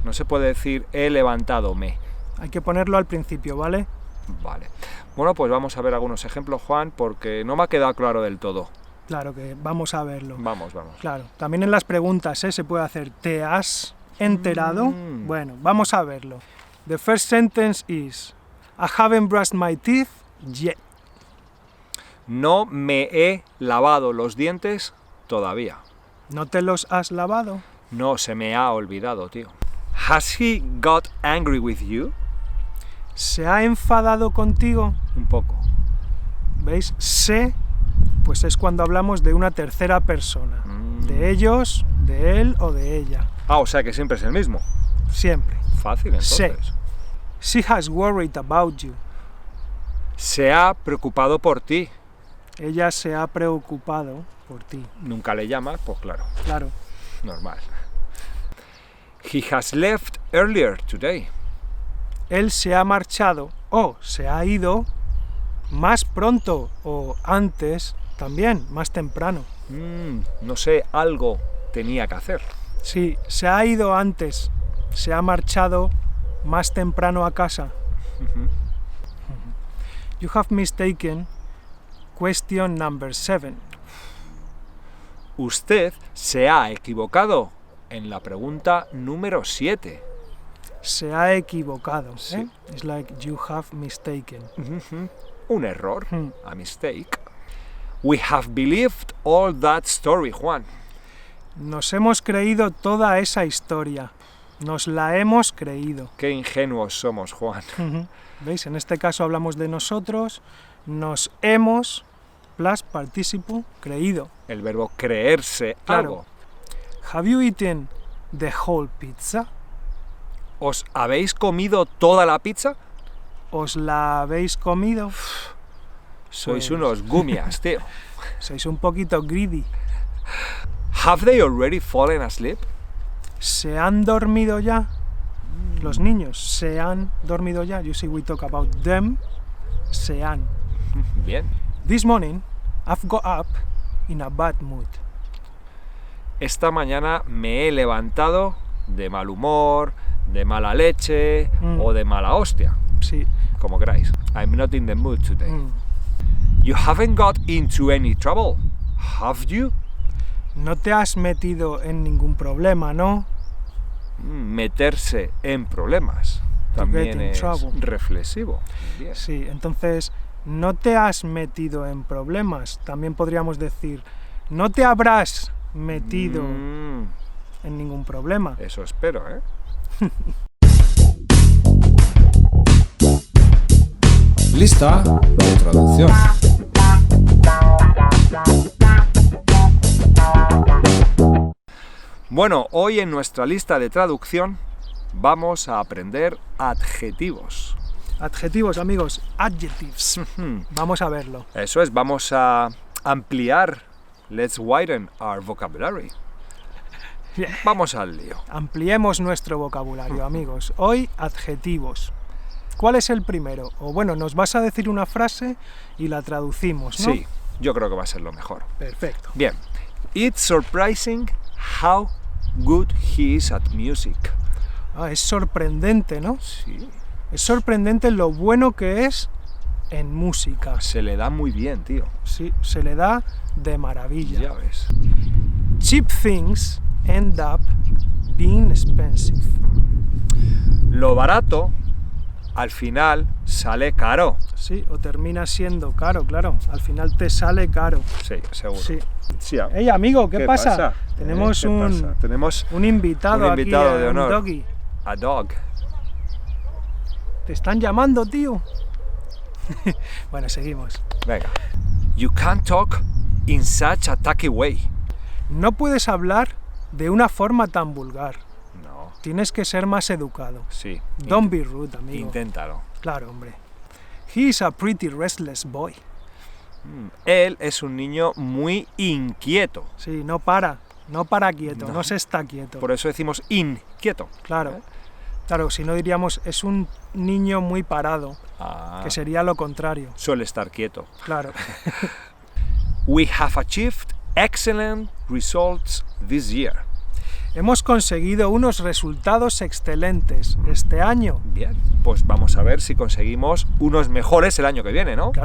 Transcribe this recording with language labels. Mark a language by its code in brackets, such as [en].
[es] No se puede decir he levantado me. Hay que ponerlo al principio, ¿vale? Vale. Bueno, pues vamos a ver algunos ejemplos, Juan, porque no me ha quedado claro del todo. Claro que vamos a verlo. Vamos. Claro, también en las preguntas se puede hacer ¿te has enterado? Bueno, vamos a verlo. [en] The first sentence is I haven't brushed my teeth yet. [es] No me he lavado los dientes todavía. ¿No te los has lavado? No se me ha olvidado, tío. [en] Has he got angry with you? [es] ¿Se ha enfadado contigo? Un poco. ¿Veis? Se, pues es cuando hablamos de una tercera persona. De ellos, de él o de ella. Ah, o sea que siempre es el mismo. Siempre. Fácil, entonces. [en] She has worried about you. [es] Se ha preocupado por ti. Ella se ha preocupado por ti. Nunca le llamas, pues claro, Claro. normal. [en] He has left earlier today. [es] Él se ha marchado o se ha ido más pronto o antes también, más temprano. No sé, algo tenía que hacer. Sí, se ha ido antes, se ha marchado más temprano a casa. [en] You have mistaken question number 7. [es] Usted se ha equivocado en la pregunta número 7. Se ha equivocado. Sí. [en] It's like you have mistaken. [es] Un error, [en] a mistake. We have believed all that story, Juan. [es] Nos hemos creído toda esa historia. Nos la hemos creído. Qué ingenuos somos, Juan. ¿Veis? En este caso hablamos de nosotros. Nos hemos, [en] plus participle, [es] creído. El verbo creerse Claro. algo. [en] Have you eaten the whole pizza? [es] ¿Os habéis comido toda la pizza? ¿Os la habéis comido? Sois Pues- unos gumias, tío. Sois un poquito greedy. [en] Have they already fallen asleep? [es] ¿Se han dormido ya? Los niños se han dormido ya. [en] You see, we talk about them. [es] Se han. Bien. [en] This morning, I've got up in a bad mood. [es] Esta mañana me he levantado de mal humor, de mala leche o de mala hostia, Sí. como queráis. [en] I'm not in the mood today. Mm. You haven't got into any trouble, have you? [es] No te has metido en ningún problema, ¿no? Meterse en problemas. también es [en] trouble. [es] reflexivo. Bien. Sí, entonces no te has metido en problemas. También podríamos decir, no te habrás metido en ningún problema. Eso espero, ¿eh? Lista de traducción. Bueno, hoy en nuestra lista de traducción vamos a aprender adjetivos. Adjetivos, amigos, adjectives. Vamos a verlo. Eso es, vamos a ampliar. [en] Let's widen our vocabulary. [es] Vamos al lío. Ampliemos nuestro vocabulario, amigos. Hoy, adjetivos. ¿Cuál es el primero? O bueno, nos vas a decir una frase y la traducimos, ¿no? Sí, yo creo que va a ser lo mejor. Perfecto. Bien. [en] It's surprising how good he is at music. [es] Ah, es sorprendente, ¿no? Sí. Es sorprendente lo bueno que es en música. Se le da muy bien, tío. Sí, se le da de maravilla. Ya ves. [en] Cheap things end up being expensive. [es] Lo barato, al final, sale caro. Sí, o termina siendo caro, claro. Al final te sale caro. Sí, seguro. Sí. Sí, Hey, amigo, ¿qué pasa? Tenemos ¿Qué un, pasa? Tenemos un invitado aquí, de honor. un doggy. [en] A dog. [es] Te están llamando, tío. Bueno, seguimos. Venga. [en] You can't talk in such a tacky way. [es] No puedes hablar de una forma tan vulgar. No, Tienes que ser más educado. sí. [en] Don't be rude, amigo. [es] Inténtalo. Claro, hombre. [en] He is a pretty restless boy. [es] Él es un niño muy inquieto. Sí, no para quieto, no se está quieto. Por eso decimos inquieto. Claro. Claro, si no diríamos es un niño muy parado, Ah, que sería lo contrario. suele estar quieto. Claro. [en] We have achieved excellent results this year. [es] Hemos conseguido unos resultados excelentes este año. Bien, pues vamos a ver si conseguimos unos mejores el año que viene, ¿no?